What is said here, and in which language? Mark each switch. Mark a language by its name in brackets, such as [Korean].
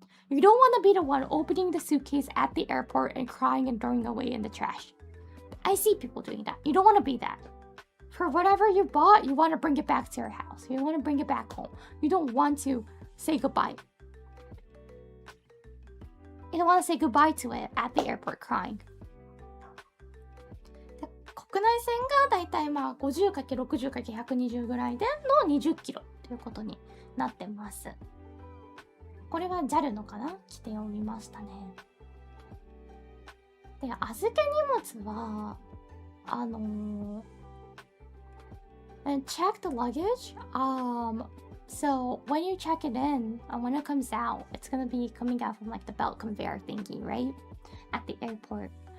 [English] You don't want to be the one opening the suitcase at the airport and crying and throwing away in the trash. I see people doing that. You don't want to be that. For whatever you bought, you want to bring it back to your house. You want to bring it back home. You don't want to say goodbye. You don't want to say goodbye to it at the airport crying. [Japanese] 国内線がだいたいまあ 50×60×120 ぐらいでの20キロということになってます。これは JAL のかな規定を見ましたね。で、預け荷物は [English] and check the luggage. So when you check it in, when it comes out, it's gonna be coming out from like the belt conveyor thingy, right? At the airport.